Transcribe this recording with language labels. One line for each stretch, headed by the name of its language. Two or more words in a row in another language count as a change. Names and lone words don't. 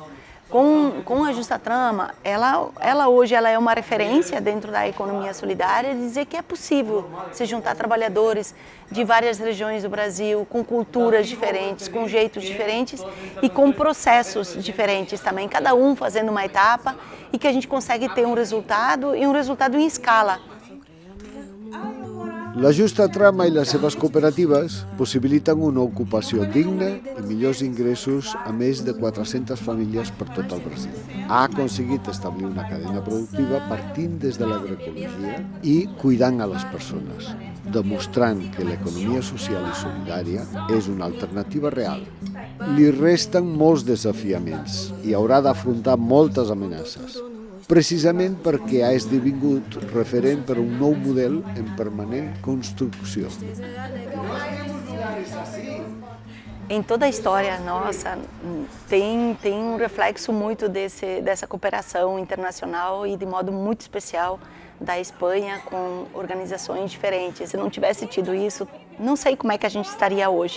Portuguese: Com a Justa Trama, ela hoje é uma referência dentro da economia solidária de dizer que é possível se juntar trabalhadores de várias regiões do Brasil, com culturas diferentes, com jeitos diferentes e com processos diferentes também, cada um fazendo uma etapa e que a gente consegue ter um resultado e um resultado em escala.
Catalan: La justa trama i les seves cooperatives possibiliten una ocupació digna i millors ingressos a més de 400 famílies per tot el Brasil. Ha aconseguit establir una cadena productiva partint des de l'agroecologia i cuidant a les persones, demostrant que l'economia social i solidària és una alternativa real. Li resten molts desafiaments i haurà d'afrontar moltes amenaces, precisament perquè ha esdevingut referent per un nou model en permanent construcció.
Portuguese: Em toda a história nossa tem reflexo muito dessa cooperação internacional e de modo muito especial da Espanha com organizações diferentes. Se não tivesse tido isso, não sei como é que a gente estaria hoje.